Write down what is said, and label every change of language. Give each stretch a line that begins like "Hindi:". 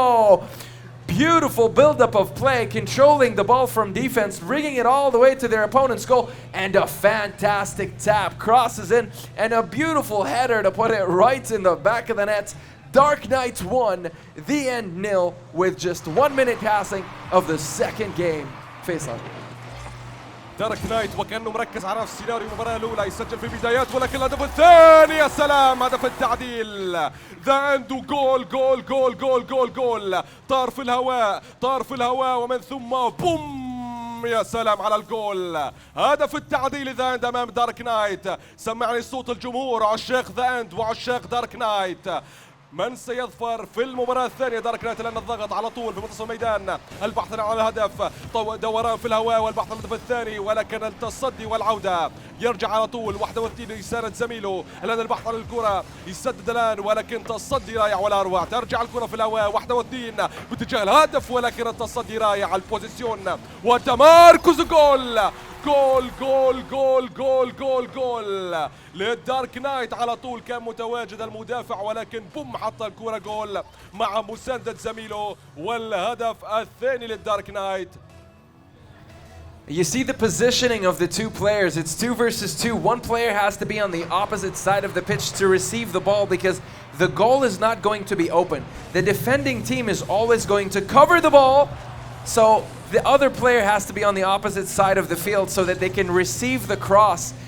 English: Oh! Beautiful buildup of play, controlling the ball from defense, rigging it all the way to their opponent's goal, and a fantastic tap, crosses in, and a beautiful header to put it right in the back of the net. Dark Knights won, the end 0, with just 1 minute passing of the second game. Faisal.
Arabic: دارك نايت وكأنه مركز على نفس سيناريو المباراة الأولى، يسجل في البدايات ولكن الهدف الثاني يا سلام، هدف التعديل. ذا عنده جول جول جول جول جول جول، طار في الهواء طار في الهواء ومن ثم بوم، يا سلام على الجول. هدف التعديل ذا اند أمام دارك نايت. سمعني صوت الجمهور، عشاق ذا اند وعشاق دارك نايت. من سيظفر في المباراة الثانية؟ دارك نايت لأن الضغط على طول في منتصف الميدان، البحث عن الهدف، دوران في الهواء والبحث عن الهدف الثاني، ولكن التصدي والعودة. يرجع على طول 1 و2 يساند زميله، الآن البحث عن الكرة، يسدد الآن ولكن تصدي رائع ولا أروع. ترجع الكرة في الهواء 1 و2 باتجاه الهدف، ولكن التصدي رائع، البوزيسيون وتمركز جول جول جول جول جول جول جول للدارك نايت. على طول كان متواجد المدافع ولكن بوم حط الكرة جول مع مساندة زميله، والهدف الثاني للدارك نايت.
English: You see the positioning of the two players. It's 2 versus 2. One player has to be on the opposite side of the pitch to receive the ball because the goal is not going to be open. The defending team is always going to cover the ball, so the other player has to be on the opposite side of the field so that they can receive the cross.